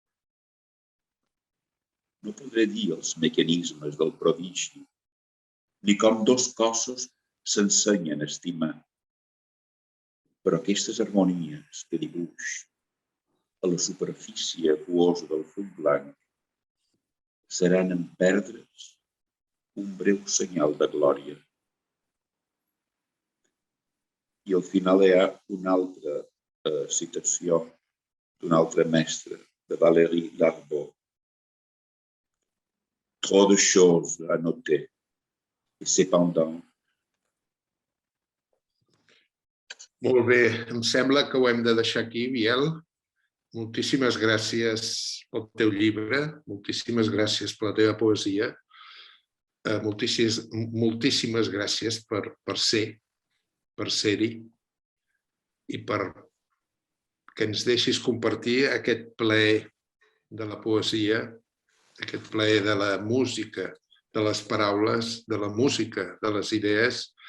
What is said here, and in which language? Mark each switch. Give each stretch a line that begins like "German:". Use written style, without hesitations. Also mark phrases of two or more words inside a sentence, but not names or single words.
Catalan: No podré dir els mecanismes del prodigi, ni com dos cossos s'ensenyen a estimar, però aquestes harmonies que dibuix a la superfície aquosa del full blanc seran en perdre's un breu senyal de glòria. I al final hi ha una altra citació d'un altre mestre, de Valéry Larbaud.
French: Trop de choses à noter, et cependant.
Catalan: Molt bé, em sembla que ho hem de deixar aquí, Biel. Moltíssimes gràcies pel teu llibre, moltíssimes gràcies per la teva poesia, moltíssimes gràcies per ser-hi i per que ens deixis compartir aquest plaer de la poesia, aquest plaer de la música, de les paraules, de la música, de les idees.